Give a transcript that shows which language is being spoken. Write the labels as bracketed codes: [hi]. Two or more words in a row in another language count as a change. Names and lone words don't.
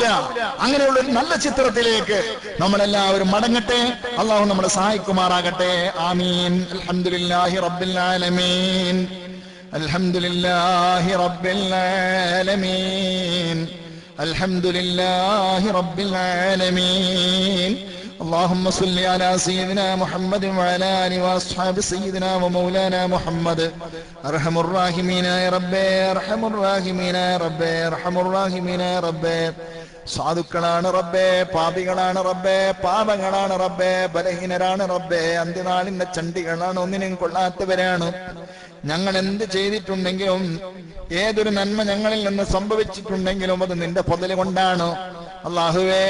[ml] അങ്ങനെയുള്ള ഒരു നല്ല ചിത്രത്തിലേക്ക് നമ്മളെല്ലാവരും മടങ്ങട്ടെ. അള്ളാഹു നമ്മളെ സഹായിക്കുമാറാകട്ടെ. ആമീൻ. [ar] الحمد لله رب العالمين. الحمد لله رب العالمين. الحمد لله رب العالمين. اللهم صل على سيدنا محمد وعلى آله وأصحاب سيدنا ومولانا محمد. أرحم الراحمين يا رب، أرحم الراحمين يا رب، أرحم الراحمين يا رب. [ml] സാധുക്കളാണ് റബ്ബേ, പാപികളാണ് റബ്ബേ, പാപങ്ങളാണ് റബ്ബേ, ബലഹീനരാണ് റബ്ബേ, അന്ത്യനാളിന്റെ ചണ്ടികളാണ്, ഒന്നിനും കൊള്ളാത്തവരാണ്. ഞങ്ങൾ എന്ത് ചെയ്തിട്ടുണ്ടെങ്കിലും ഏതൊരു നന്മ ഞങ്ങളിൽ നിന്ന് സംഭവിച്ചിട്ടുണ്ടെങ്കിലും അത് നിന്റെ ഫضل കൊണ്ടാണ്.